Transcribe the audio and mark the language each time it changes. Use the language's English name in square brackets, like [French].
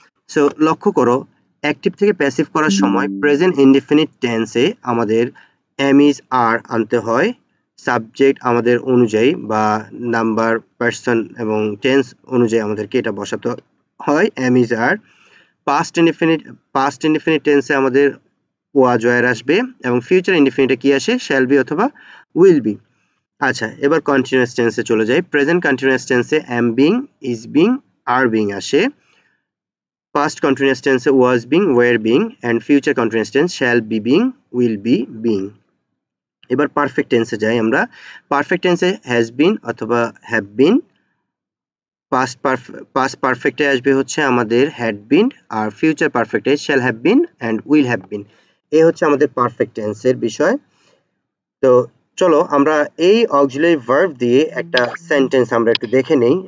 [Bangla] So লক্ষ্য করো active থেকে প্যাসিভ করার সময় প্রেজেন্ট ইনডিফিনিট টেন্সে আমাদের এম ইজ আর আনতে হয় সাবজেক্ট আমাদের অনুযায়ী বা নাম্বার, পার্সন এবং টেন্স অনুযায়ী আমাদেরকে এটা বসাতে হয় M is আর। Past indefinite টেন্সে আমাদের ওয়াজ ওয়্যার আসবে, এবং ফিউচার ইনডিফিনিটে কি আসে? শ্যাল বি অথবা উইল বি। আচ্ছা, এবার কন্টিনিউয়াস টেন্সে চলে যাই। প্রেজেন্ট কন্টিনিউয়াস টেন্সে am being, is being, are being আসে। [English] Past continuous tense was being, were being, and future continuous tense shall be being, will be being. [Bangla] এবার পারফেক্ট টেন্সে যাই আমরা। পারফেক্ট টেন্সে হ্যাজ বিন অথবা হ্যাভ বিন। পাস্ট পারফেক্টে আসবে হচ্ছে আমাদের had been, আর future পারফেক্টে shall have been and will have been. এই হচ্ছে আমাদের পারফেক্ট টেন্সের বিষয়। তো চলো আমরা এই অক্সিলারি ভার্ব দিয়ে একটা সেন্টেন্স আমরা একটু দেখে নেই।